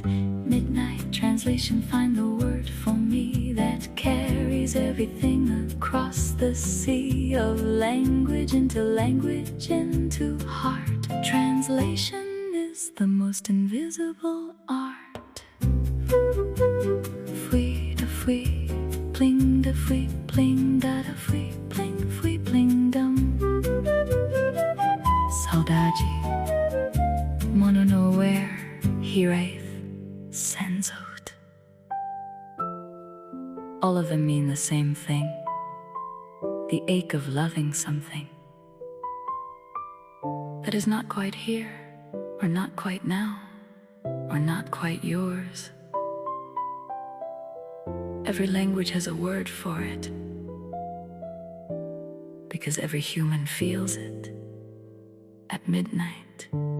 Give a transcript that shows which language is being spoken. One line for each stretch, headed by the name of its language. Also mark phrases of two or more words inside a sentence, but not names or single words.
English: Midnight translation, find the word for me that carries everything across the sea of language into heart. Translation is the most invisible art. Fui da fui, pling da fui, pling da da fui, pling dum. Saudade, mono nowhere, hiraeth, senzote. All of them mean the same thing, the ache of loving something that is not quite here, or not quite now, or not quite yours. Every language has a word for it, because every human feels it at midnight.